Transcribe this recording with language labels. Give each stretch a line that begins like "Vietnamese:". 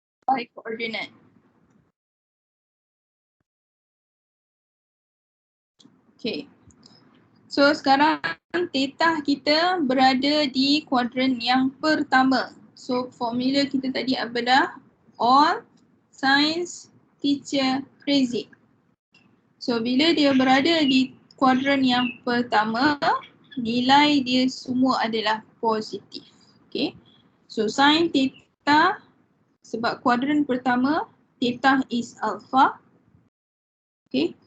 Malay: Y koordinat. Okay. So sekarang theta kita berada di kuadran yang pertama. So formula kita tadi apa dah?
English: All science teacher crazy.
Malay: So bila dia berada di kuadran yang pertama, nilai dia semua adalah positif. Okay. So sin theta sebab kuadran pertama,
English: theta is alpha.
Malay: Okay.